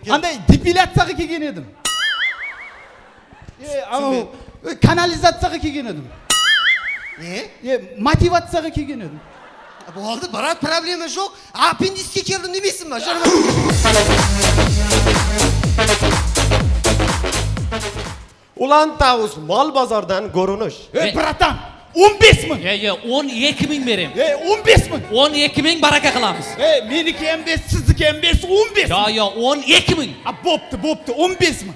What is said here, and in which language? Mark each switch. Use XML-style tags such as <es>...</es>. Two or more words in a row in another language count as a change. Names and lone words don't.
<kk>Андай депиляцияға келген едім. Канализацияға келген едім. Не? Мотивацияға келген едім. Болды, брат, проблема жоқ. Аппендиске келдім демейсің ба?</kk> <uz>Ulan Tavus mal bozordan ko'rinish. Bratan, 15 ming. 12 ming berem. 15 ming. 12 ming baraka qilamiz. Meniki ham 5, sizniki ham 5, 15. 12 ming. Bo'pti, 15 ming.</uz>